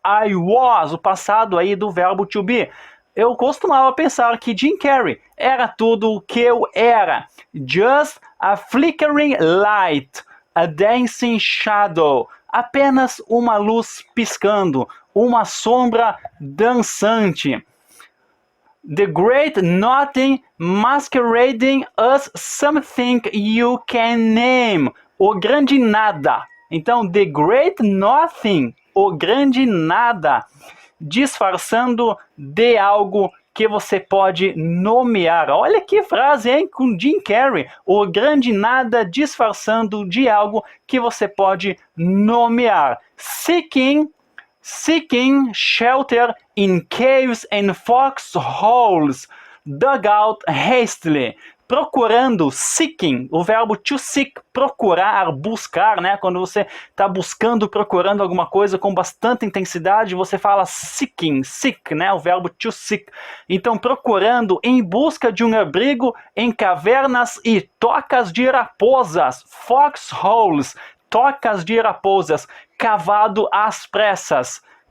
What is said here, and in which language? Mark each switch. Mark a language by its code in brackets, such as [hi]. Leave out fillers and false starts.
[pt] I was, o passado aí do verbo to be. Eu costumava pensar que Jim Carrey era tudo o que eu era. [en] Just a flickering light, a dancing shadow. [pt] Apenas uma luz piscando, uma sombra dançante. [en] The great nothing masquerading as something you can name. [pt] O grande nada. Então, the great nothing, o grande nada, disfarçando de algo que você pode nomear. Olha que frase, hein? Com Jim Carrey. O grande nada disfarçando de algo que você pode nomear. [en] Seeking shelter in caves and foxholes, dug out hastily. [pt] Procurando, seeking, o verbo to seek, procurar, buscar, né? Quando você está buscando, procurando alguma coisa com bastante intensidade, você fala seeking, seek, né? O verbo to seek. Então, procurando, em busca de um abrigo em cavernas e tocas de raposas, foxholes, tocas de raposas, cavado às pressas.